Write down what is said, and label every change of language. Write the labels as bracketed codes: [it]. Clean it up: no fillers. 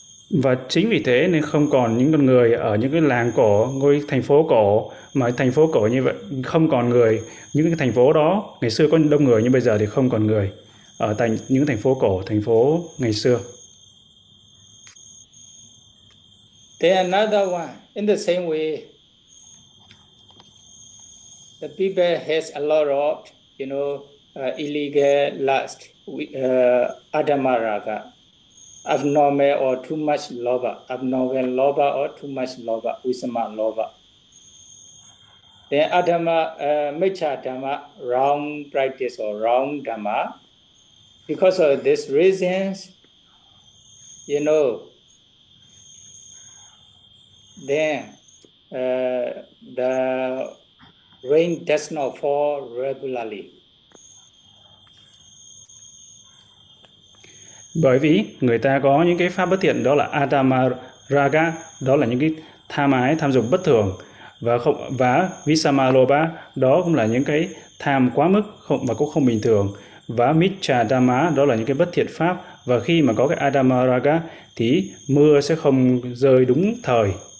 [vi] Và chính vì thế nên không còn những con người ở những cái làng cổ, ngôi thành phố cổ, mà thành phố cổ như vậy không còn người, những cái thành phố đó ngày xưa có đông người nhưng bây giờ thì không còn người ở tại những thành phố cổ, thành phố ngày xưa. [en] Then another one, in the same way, the people has a lot of, you know, illegal lust, adamaraga. Abnormal or too much lover, abnormal lover or too much lover, wisama lover. Then adama, mecha dhamma, wrong practice or wrong dhamma. Because of these reasons, you know, then the rain does not fall regularly. [vi] Bởi vì người ta có những cái pháp bất thiện, đó là adama raga, đó là những cái tham ái, tham dục bất thường, và không, và visama loba, đó cũng là những cái tham quá mức không, và cũng không bình thường, và miccha dhamma, đó là những cái bất thiện pháp, và khi mà có cái adama raga thì mưa sẽ không rơi đúng thời.